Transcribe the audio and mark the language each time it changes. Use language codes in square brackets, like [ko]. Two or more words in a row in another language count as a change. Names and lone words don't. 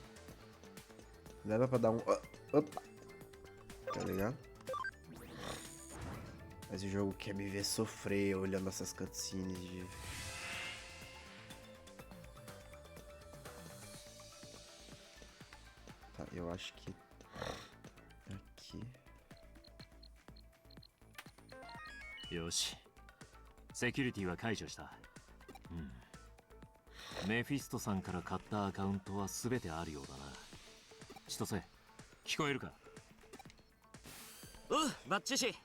[pt] Dava pra dar um... Opa! Tá ligado? Mas o jogo quer me ver sofrer olhando essas cutscenes de... Tá, eu acho que... aqui... [ja] よし、セキュリティは解除した。メフィストさんから買ったアカウントは全てあるようだな。千歳、聞こえるか？バッチシ。